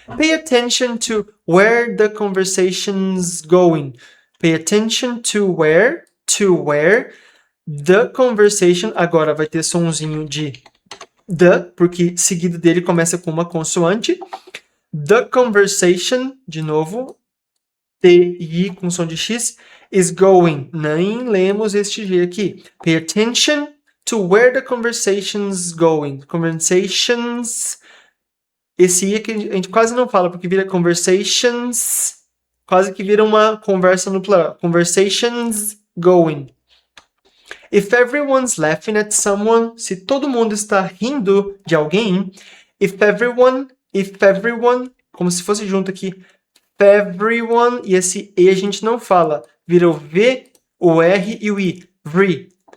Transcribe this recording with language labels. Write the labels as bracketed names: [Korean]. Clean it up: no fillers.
[English] Pay attention to where the conversation's going. Pay attention to where the conversation. [Portuguese] Agora vai ter somzinho de the, porque seguido dele começa com uma consoante. [English] The conversation, [Portuguese] de novo, T-I com som de X, [English] is going. [Portuguese] Nem lemos este G aqui. [English] Pay attention to where the conversation's going. Conversations. [Portuguese] Esse I aqui a gente quase não fala, porque vira conversations. Quase que vira uma conversa no plural. [English] Conversations going. If everyone's laughing at someone, [Portuguese] se todo mundo está rindo de alguém, if everyone, como se fosse junto aqui, everyone, e esse E a gente não fala, vira o V, o R e o I, vree.